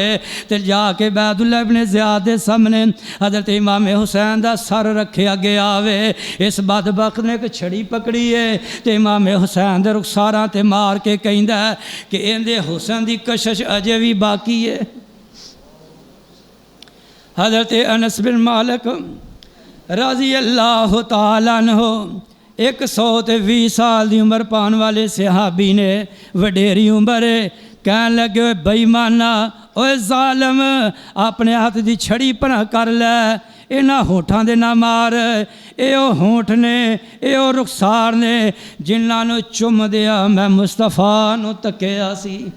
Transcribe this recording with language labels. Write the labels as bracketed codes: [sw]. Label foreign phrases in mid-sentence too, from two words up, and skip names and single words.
[pa] ਤੇ ਜਾਕੇ ਉਬੈਦੁੱਲਾ ਇਬਨ ਜ਼ਿਆਦ ਦੇ ਸਾਹਮਣੇ ਹਜ਼ਰਤ ਇਮਾਮ ਹੁਸੈਨ ਦਾ ਸਰ ਰੱਖਿਆ ਗਿਆ ਵੇ। ਇਸ ਬਦਬਖ਼ਤ ਨੇ ਏਕ ਛੜੀ ਪਕੜੀ ਹੈ ਤੇ ਇਮਾਮ ਹੁਸੈਨ ਦੇ ਰੁਖ਼ਸਾਰਾਂ ਤੇ ਮਾਰ ਕੇ ਕਹਿੰਦਾ ਕਿ ਇਹਦੇ ਹੁਸਨ ਦੀ ਕਸ਼ਿਸ਼ ਅਜੇ ਭੀ ਬਾਕੀ ਹੈ। ਹਜ਼ਰਤ ਅਨਸ ਬਿਨ ਮਾਲਿਕ [ar] رضي الله تعالى عنه [pa] 120 ਸਾਲ ਕੀ ਉਮਰ ਪਾਣੇ ਵਾਲੇ ਸਹਾਬੀ ਨੇ, ਵਡੇਰੀ ਉਮਰ ਕਹਿਣ ਲੱਗੇ ਬੇਈਮਾਨਾ ਓਏ ਜ਼ਾਲਮ ਅਪਣੇ ਹਾਥ ਕੀ ਛੜੀ ਪਰ੍ਹਾਂ ਕਰ ਲੈ, ਇਨ੍ਹਾਂ ਹੋਠਾਂ ਦੇ ਨਾ ਮਾਰ, ਯੇ ਹੋਠ ਨੇ ਯੇ ਰੁਖ਼ਸਾਰ ਨੇ ਜਿਨ੍ਹਾਂ ਨੂੰ ਚੁੰਮਦਿਆਂ ਮੈਂ ਮੁਸਤਫ਼ਾ ਨੂੰ ਤੱਕਿਆ ਸੀ।